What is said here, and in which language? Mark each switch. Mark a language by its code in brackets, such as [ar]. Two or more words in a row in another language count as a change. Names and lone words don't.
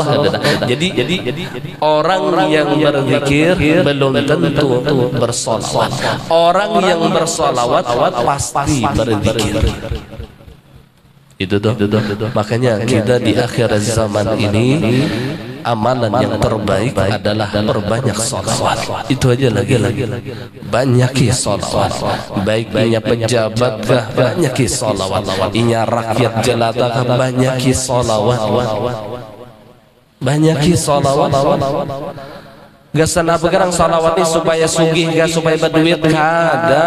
[id] Jadi orang yang berzikir belum tentu bersolawat. Orang yang bersolawat pasti berzikir. Itu tuh. Makanya kita di akhir zaman ini amalan yang terbaik adalah berbanyak sholawat. Itu aja lagi. [bjn] Banyaki sholawat. Baik inya pejabat kah, banyaki sholawat. Inya rakyat jelata kah, banyaki sholawat. Banyaki sholawat. Gak sana begerang salawat ini supaya sugih, gak supaya berduit, kada.